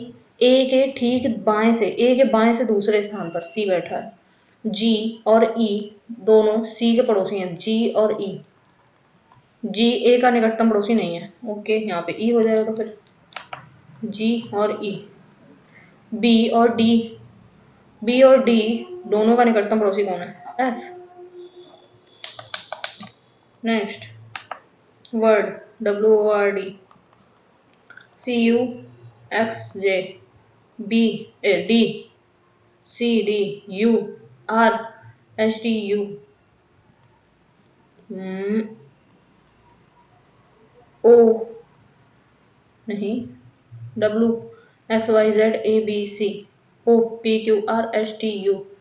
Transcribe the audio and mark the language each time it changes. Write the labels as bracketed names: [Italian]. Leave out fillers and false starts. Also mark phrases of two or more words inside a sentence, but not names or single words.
[Hindi] ए के बाएं से दूसरे स्थान पर सी बैठा है, जी और ई दोनों सी के पड़ोसी हैं, जी और ई, जी ए का निकटतम पड़ोसी नहीं है, ओके यहाँ पे ई हो जाएगा, तो फिर जी और ई, बी और डी दोनों का निकटतम पड़ोसी कौन है, एफ। नेक्स्ट, वर्ड WORD, CUXJ, DCDU, RSTU, O नहीं, WXYZABC, OPQRSTU,